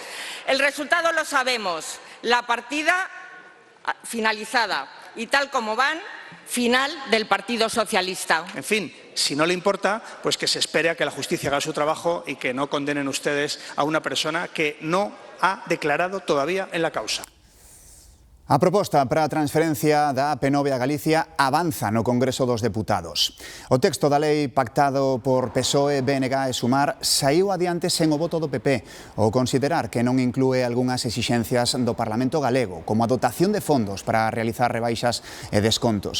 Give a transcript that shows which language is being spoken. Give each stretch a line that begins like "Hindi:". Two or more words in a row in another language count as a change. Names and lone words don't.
Spanish: El resultado lo sabemos, la partida finalizada y tal como van, final del Partido Socialista. En fin, si no le importa, pues que se espere a que la justicia haga su trabajo y que no condenen ustedes a una persona que no ha declarado todavía en la causa.
Galician: A proposta para a transferencia da AP9 a Galicia avanza no Congreso dos Deputados. O texto da lei pactado por PSOE, BNG e Sumar saiu adiante sen o voto do PP, ao considerar que non inclúe algunhas exixencias do Parlamento galego, como a dotación de fondos para realizar rebaixas e descontos.